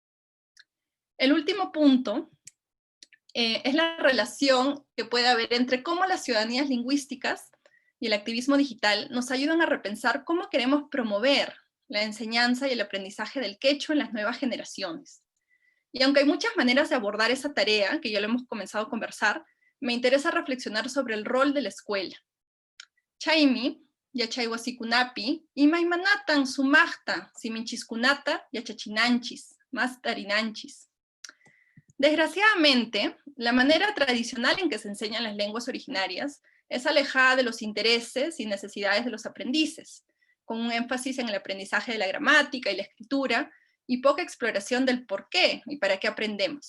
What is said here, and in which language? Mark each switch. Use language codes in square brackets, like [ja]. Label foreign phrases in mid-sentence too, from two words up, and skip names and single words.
[es] El último punto es la relación que puede haber entre cómo las ciudadanías lingüísticas y el activismo digital nos ayudan a repensar cómo queremos promover la enseñanza y el aprendizaje del quechua en las nuevas generaciones. Y aunque hay muchas maneras de abordar esa tarea, que ya lo hemos comenzado a conversar, me interesa reflexionar sobre el rol de la escuela. [qu] Chaimi, yachaiwasikunapi, imaimanatan sumachta, siminchiskunata, yachachinanchis, mastarinanchis. [es] Desgraciadamente, la manera tradicional en que se enseñan las lenguas originarias es alejada de los intereses y necesidades de los aprendices, con un énfasis en el aprendizaje de la gramática y la escritura, y poca exploración del por qué y para qué aprendemos.